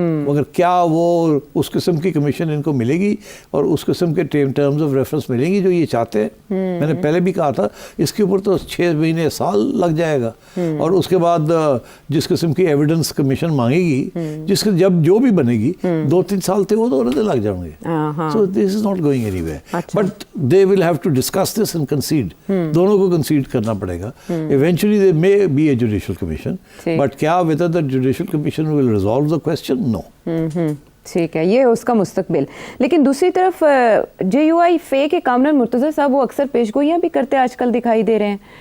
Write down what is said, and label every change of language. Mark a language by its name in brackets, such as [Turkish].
[Urdu] مگر کیا وہ اس قسم کی کمیشن ان کو ملے گی اور اس قسم کے ٹرمز آف ریفرنس ملیں گی جو یہ چاہتے ہیں؟ میں نے پہلے بھی کہا تھا اس کے اوپر تو 6 مہینے سال لگ جائے گا. اور اس کے بعد جس قسم کی ایویڈنس کمیشن مانگے گی, جس کے جب جو بھی بنے گی 2-3 سال تھے وہ تو لگ جائیں گے. [English] So this is not going anywhere, but they will have to discuss this and consider. [Urdu] دونوں کو کنسیڈ کرنا پڑے گا. [English] Eventually they may be a judicial commission, but کیا whether the judicial commission will resolve the question? No. [Urdu] ٹھیک ہے, یہ اس کا مستقبل. لیکن دوسری طرف جے یو آئی فے کے کامران مرتضیٰ صاحب وہ اکثر پیشگوئیاں بھی کرتے آج کل دکھائی دے رہے ہیں.